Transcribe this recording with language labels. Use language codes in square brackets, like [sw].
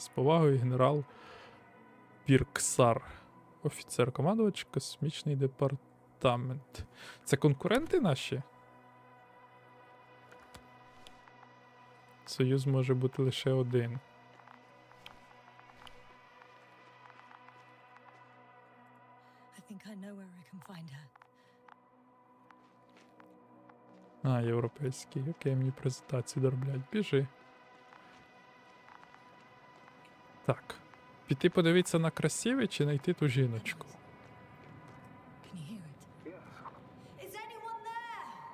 [uk] З повагою, генерал Бірксар, офіцер-командувач, космічний департамент. Це конкуренти наші? Союз може бути лише один. [en] I think I know where I can find her. [uk] Європейський. Окей, мені презентацію дороблять. Біжи. Так. Піти подивитися на красиве чи знайти ту жіночку? [en] Can you hear it? Yes. Is anyone there?